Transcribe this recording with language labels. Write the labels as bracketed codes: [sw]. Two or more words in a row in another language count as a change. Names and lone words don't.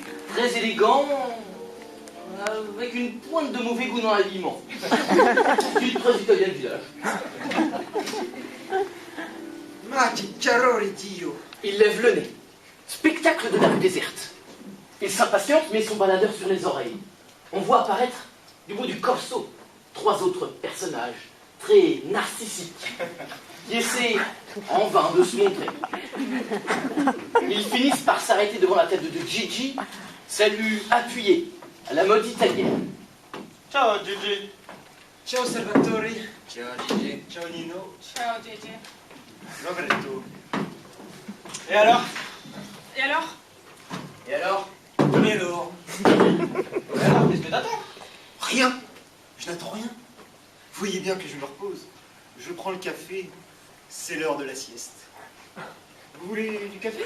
[fr] Très élégant, avec une pointe de mauvais goût dans l'habillement. Une très italienne village. [it] Ma che calore, Dio! [fr] Il lève le nez. Spectacle de la rue déserte. Il s'impatiente, met son baladeur sur les oreilles. On voit apparaître, du bout du corso, 3 autres personnages, très narcissiques, qui essaient en vain de se montrer. Ils finissent par s'arrêter devant la tête de Gigi, salut appuyé, à la mode italienne. [it] Ciao Gigi. Ciao Salvatore! Ciao Gigi. Ciao Nino! Ciao, Gigi. Roberto! [fr] Et alors? Et alors? Et alors? Et alors? Et alors, qu'est-ce que t'attends? Rien! Je n'attends rien. Vous voyez bien que je me repose. Je prends le café. C'est l'heure de la sieste. Vous voulez du café?